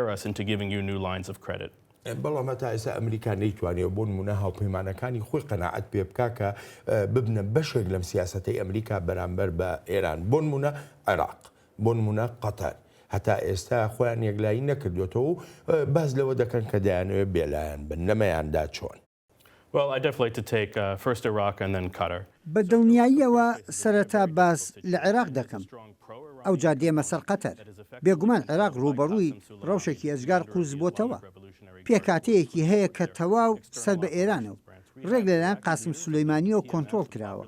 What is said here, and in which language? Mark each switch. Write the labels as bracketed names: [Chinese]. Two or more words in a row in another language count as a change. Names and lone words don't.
[Central Kurdish] بەڵام هەتا ئێستا ئەمریکا نەیتوانێت بۆ نمونە هاوپەیمانەکانی خۆی قەناعەت پێ بکا کە ببنە بەشێک لەم سیاسەتەی ئەمریکا بەرامبەر بە ئێران، بۆ نمونە عێراق، بۆ نمونە قەتەر، هەتا ئێستا خۆیان یەکلایی نەکردوێتەوە و باز لەوە دەکەن کە دەیانەوێت بێلایەن بن، نەمەیاندا چۆن. [English] Well, I'd definitely like to take first Iraq and then Qatar. [Central Kurdish] بە دڵنیاییەوە سەرەتا باس لە عێراق دەکەم، ئەو جا دێمە سەر قەتەر. بێگومان عێراق ڕوبەڕووی ڕەوشێکی ئەجگار قورس بۆتەوە، پێکاتەیەکی هەیە کە تەواو سەر بە ئێرانەوە، ڕێک لەلایەن قاسم سولەیمانیەوە کۆنتڕۆڵ کراوە.